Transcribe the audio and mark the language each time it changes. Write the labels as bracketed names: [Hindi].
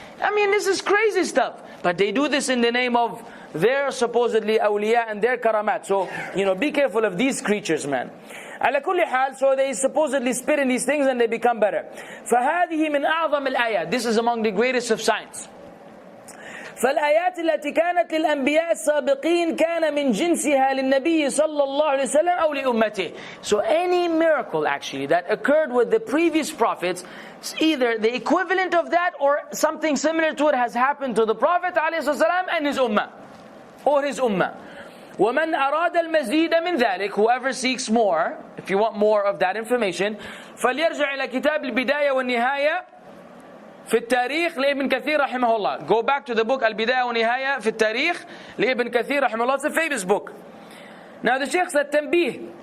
[English] I mean, this is crazy stuff. But they do this in the name of their supposedly awliya and their karamat. So, be careful of these creatures, man. [Arabic] على كل حال, [English] so they supposedly spit in these things and they become better. [Arabic] فهذه من أعظم الآيات. [English] This is among the greatest of signs. [Arabic] فالآيات التي كانت للأنبياء السابقين كان من جنسها للنبي صلى الله عليه وسلم أو لأمته. [English] So any miracle actually that occurred with the previous prophets, either the equivalent of that or something similar to it has happened to the Prophet ﷺ and his ummah, or his ummah. [Arabic] وَمَنْ أَرَادَ الْمَزِيدَ مِنْ ذَلِكَ, [English] whoever seeks more, if you want more of that information, [Arabic] فَلْيَرْجَعْ إِلَى كِتَابِ الْبِدَايَةِ وَالنِّهَايَةِ في التاريخ لابن كثير رحمه الله. [English] Go back to the book [Arabic] البداية والنهاية في التاريخ لابن كثير رحمه الله. [English] It's a famous book. Now the Shaykh said تنبيه.